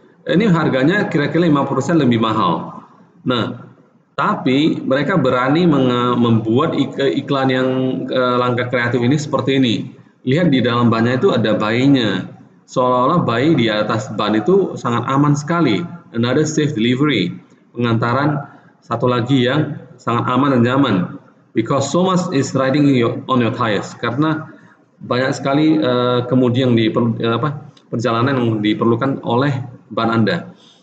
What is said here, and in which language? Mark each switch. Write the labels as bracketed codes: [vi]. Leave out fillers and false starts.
[id] Ini harganya kira-kira 50% lebih mahal. Nah, tapi mereka berani membuat iklan yang langkah kreatif ini seperti ini. Lihat di dalam bannya itu ada bayinya. Seolah-olah bayi di atas ban itu sangat aman sekali. [en] Another safe delivery. [id] Pengantaran satu lagi yang sangat aman dan nyaman. [en] Because so much is riding on your tires. [id] Karena banyak sekali kemudi yang perjalanan yang diperlukan oleh ban Anda.